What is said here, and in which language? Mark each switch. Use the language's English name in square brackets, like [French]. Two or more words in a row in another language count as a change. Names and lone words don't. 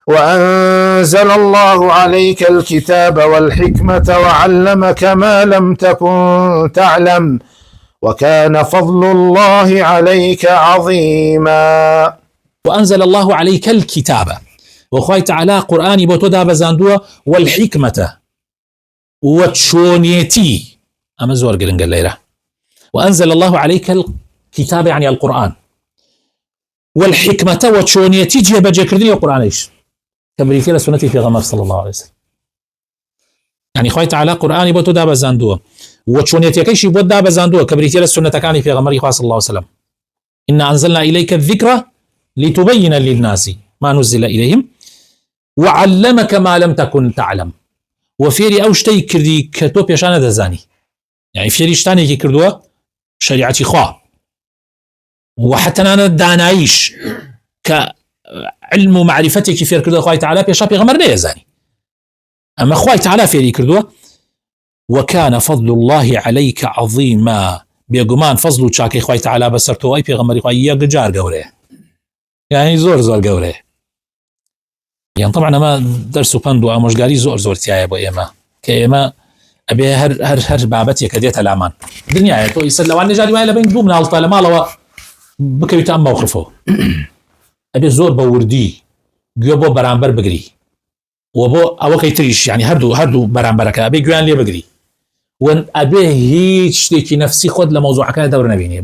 [Arabic] وأنزل الله عليك الكتاب والحكمة وعلمك ما لم تكن تعلم وكان فضل الله عليك عظيما. وأنزل الله عليك الكتاب [Central Kurdish] وخوای تعالى قرآنی بۆ تۆ دابەزاندووە والحکمەتە وچۆنیەتی ئەمە زۆر گرنگە لێرە. [Arabic] وأنزل الله عليك الكتاب يعني القرآن والحكمة [Central Kurdish] وچۆنیەتی جێبەجێکردنی قورآنیش کە بریتیە لە سنەتی پێغەمبەر [Arabic] صلی الله عليه وسلم. [Central Kurdish] يعني خوای تعالى قرآنی بۆ تۆ دابەزاندووە وچۆنیەتیەکەیشی بۆ دابەزاندووە کە بریتیە لە سنەتەکانی پێغەمبەری خوا [Arabic] صلی الله عليه وسلم. إنا أنزلنا إليك الذكر لتبين للناس ما نزل إليهم وعلمك ما لم تكن تعلم [Central Kurdish] وفێری ئەو شتەی کردی کە تۆ پێشانە دەزانی. يعني فێری شتانێکی کردووە شریعەتی خوا وحتەنانە داناییش کە علم و معرفەتێکی فێر کردووە خوای تعالى پێشا پێغەمبەر نەیەزانی. ئەمە خوای تعالى فێری کردووە. [Arabic] وكان فضل الله عليك عظيما [Central Kurdish] بێگومان فەزل و چاکەی خوای تعالى بەسەر تۆ ئەی پێغەمبەری خوای یەکجار گەورەیە، يعني زۆر گەورەیە. [Arabic] يعني طبعا [Central Kurdish] ئەمە دەرس و پند و ئامۆژگاری زۆر تایە بۆ ئێمە کە ئێمە ئەبێ هەر بابەتێک کە دێتە لامان دنیاە تۆ ئیسەر لەوان نێژاری وایە لە بین دوو مناڵتە لە ماڵەوە بکەویتە ئەم مەوقفەوە ئەبێ زۆر بە وردی گوێ بۆ بەرامبەر بگری و بۆ ئەوەکەی تریش يعني هەردوو بەرامبەرەکە ئەبێ گوێیان لێ بگری و ئەبێ هیچ شتێکی نەفسی خۆت لە مەوزوعەکە دەور نەبینێ.